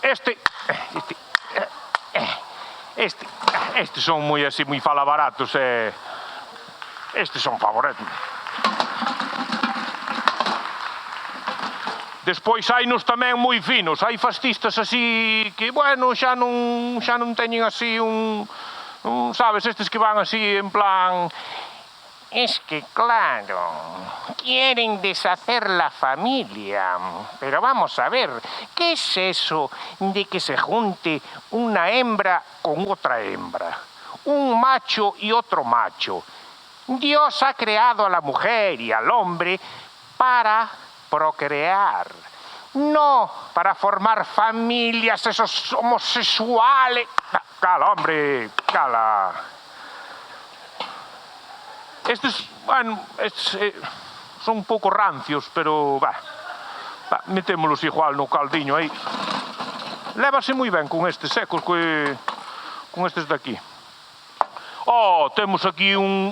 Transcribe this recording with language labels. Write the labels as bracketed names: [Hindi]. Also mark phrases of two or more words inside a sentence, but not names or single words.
[Galician] Estes son moi así, moi falabaratos, estes son favoritos. Despois hainos tamén moi finos, hai fascistas así que, xa non teñen así un Sabes, estes que van así en plan... [Spanish] Es que, claro, quieren deshacer la familia. Pero vamos a ver, ¿qué es eso de que se junte una hembra con otra hembra? Un macho y otro macho. Dios ha creado a la mujer y al hombre para procrear. No para formar familias, esos homosexuales. [Galician] Cala, hombre, cala. Estes, bueno, son un pouco rancios, pero, metémolos igual no caldiño aí. Lévase moi ben con estes secos, con estes de aquí. Oh, temos aquí un...